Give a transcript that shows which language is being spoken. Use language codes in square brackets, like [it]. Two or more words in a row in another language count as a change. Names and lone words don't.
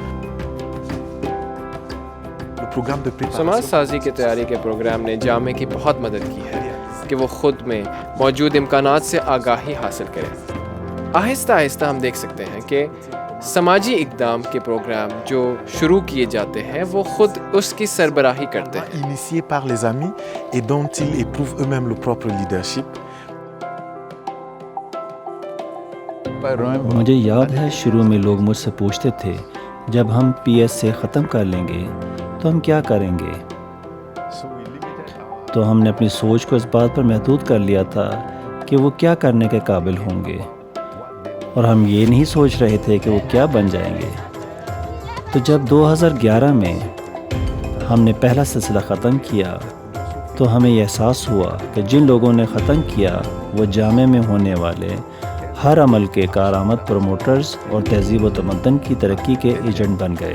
[ur] سماج سازی کی تیاری کے پروگرام نے جامع کی بہت مدد کی ہے کہ وہ خود میں موجود امکانات سے آگاہی حاصل کرے۔ آہستہ آہستہ ہم دیکھ سکتے ہیں کہ سماجی اقدام کے پروگرام جو شروع کیے جاتے ہیں وہ خود اس کی سربراہی کرتے ہیں۔ [fr] Initié par les amis et dont ils éprouvent eux-mêmes le propre leadership. [ur] مجھے یاد ہے شروع میں لوگ مجھ سے پوچھتے تھے جب ہم PSA ختم کر لیں گے تو ہم کیا کریں گے؟ تو ہم نے اپنی سوچ کو اس بات پر محدود کر لیا تھا کہ وہ کیا کرنے کے قابل ہوں گے، اور ہم یہ نہیں سوچ رہے تھے کہ وہ کیا بن جائیں گے۔ تو جب 2011 میں ہم نے پہلا سلسلہ ختم کیا تو ہمیں یہ احساس ہوا کہ جن لوگوں نے ختم کیا وہ جامعہ میں ہونے والے ہر عمل کے کارآمد پروموٹرز اور تہذیب و تمدن کی ترقی کے ایجنٹ بن گئے.